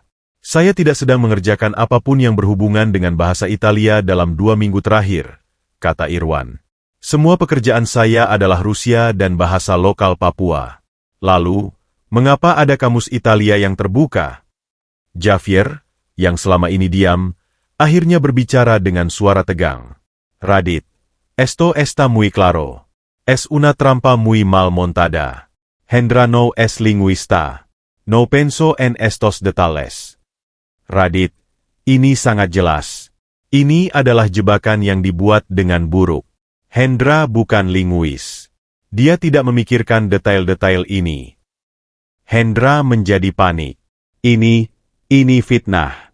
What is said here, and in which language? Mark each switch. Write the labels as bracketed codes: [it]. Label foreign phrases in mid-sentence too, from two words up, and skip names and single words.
[id] Saya tidak sedang mengerjakan apapun yang berhubungan dengan bahasa Italia dalam 2 minggu terakhir, kata Irwan. Semua pekerjaan saya adalah Rusia dan bahasa lokal Papua. Lalu, mengapa ada kamus Italia yang terbuka? Javier, yang selama ini diam, akhirnya berbicara dengan suara tegang. Radit, [es] esto está muy claro. Es una trampa muy mal montada. Hendra no es lingüista. No penso en estos detalles. [id] Radit, ini sangat jelas. Ini adalah jebakan yang dibuat dengan buruk. Hendra bukan linguis. Dia tidak memikirkan detail-detail ini. Hendra menjadi panik. Ini fitnah.